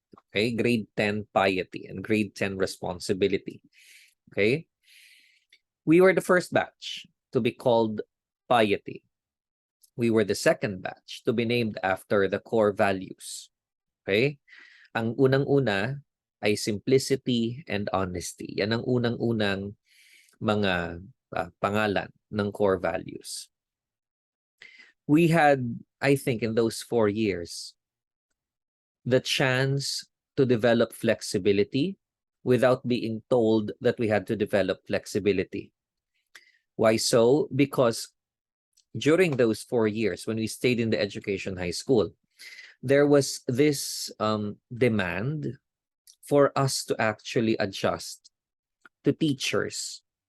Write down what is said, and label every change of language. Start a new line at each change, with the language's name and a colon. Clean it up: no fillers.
English: Okay, grade 10 Piety and grade 10 Responsibility. Okay, we were the first batch to be called Piety. We were the second batch to be named after the core values.
Filipino: Okay, ang unang-una ay simplicity and honesty. Yan ang unang-unang mga pangalan ng core values.
English: We had, I think, in those 4 years, the chance to develop flexibility without being told that we had to develop flexibility. Why so? Because during those 4 years, when we stayed in the Education High School, there was this demand for us to actually adjust to teachers,